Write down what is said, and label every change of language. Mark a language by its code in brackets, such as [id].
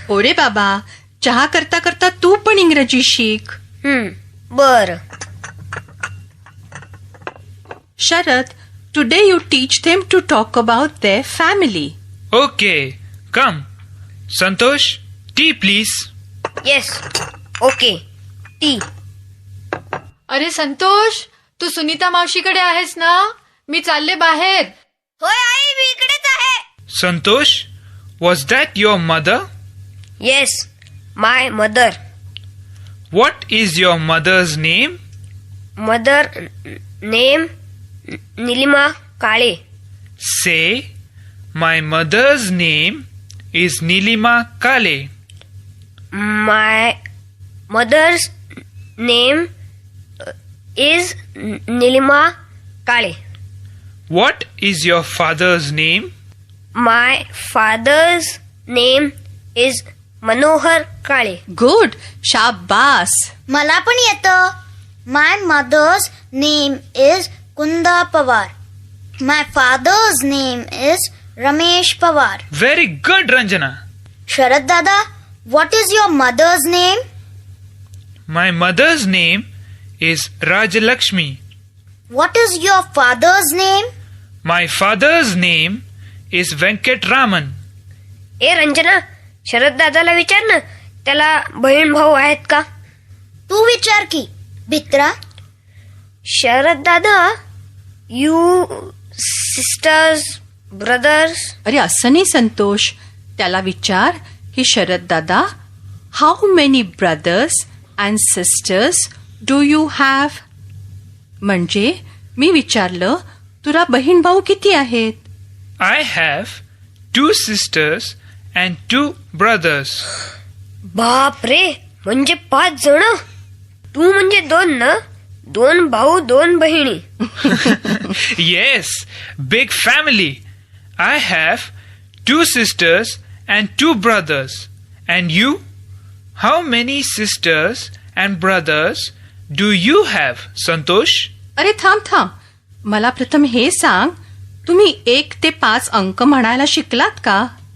[mr] ओरे बाबा, चहा करता करता तू पण इंग्रजी शिक. बर. [en] Sharad, today you teach them to talk about their family. Okay, come. Santosh, tea please. Yes, okay. Tea. [mr] अरे संतोष, तू सुनीता मावशीकडे आहेस ना? मी चालले बाहेर. होय आई, मी इकडेच आहे. [en] Santosh, was that your mother? Yes, my mother. What is your mother's name? Mother name Nilima Kale. Say, my mother's name is Nilima Kale. My mother's name is Nilima Kale. What is your father's name? My father's name is Manohar Kale. Good, [mr] शाबास. मला पण येतं. [en] My mother's name is Kunda Pawar. My father's name is Ramesh Pawar. Very good, Ranjana. Sharad दादा, what is your mother's name? My mother's name is Rajalakshmi. What is your father's name? My father's name is Venkatraman. [mr] ए रंजना, शरद दादाला विचार ना, त्याला बहीण भाऊ आहेत का? तू विचार की भित्रा. शरद दादा, [en] You sisters brothers. [mr] अरे असं नाही संतोष, त्याला विचार की [en] शरद दादा, how many brothers and sisters do you have? [mr] म्हणजे मी विचारलं, तुला बहीण भाऊ किती आहेत? [en] I have 2 sisters and 2 brothers. [mr] बाप रे, म्हणजे 5 जण. तू म्हणजे 2 ना? 2 भाऊ 2 बहिणी. [en] Yes, big family. I have 2 sisters and 2 brothers. And you? How many sisters and brothers do you have, Santosh? [mr] अरे थांब, मला प्रथम हे सांग, तुम्ही 1 ते 5 अंक म्हणायला शिकलात का?